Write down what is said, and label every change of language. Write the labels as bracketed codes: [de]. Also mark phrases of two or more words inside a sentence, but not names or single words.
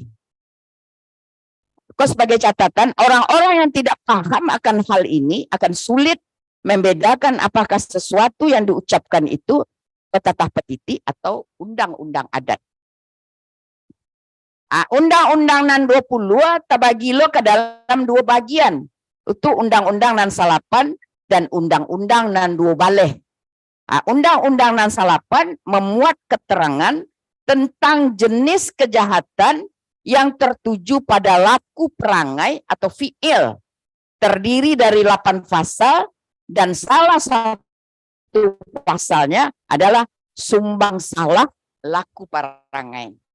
[id] Kok sebagai catatan, orang-orang yang tidak paham akan hal ini akan sulit membedakan apakah sesuatu yang diucapkan itu petata petiti atau undang-undang adat. Undang-undang nan 20 terbagi lo ke dalam dua bagian. [min] Itu undang-undang nan salapan dan undang-undang nan 2 baleh. Undang-undang nan salapan [id] memuat keterangan tentang jenis kejahatan yang tertuju pada laku perangai atau fiil. Terdiri dari 8 pasal dan salah satu pasalnya adalah sumbang salah laku perangai.